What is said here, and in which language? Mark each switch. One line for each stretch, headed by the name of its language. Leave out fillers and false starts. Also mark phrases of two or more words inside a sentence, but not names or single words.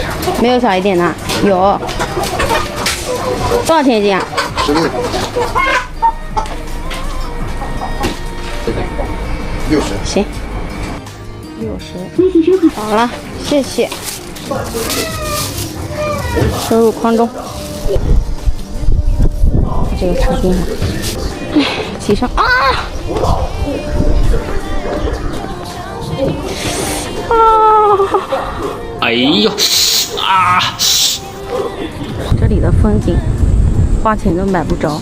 Chinese: 沒有小一點的，有。多少錢一斤啊？16。60。行。60。好了，謝謝。收入筐中。这个车冰了。哎，骑上啊！哎呦啊！这里的风景，花钱都买不着。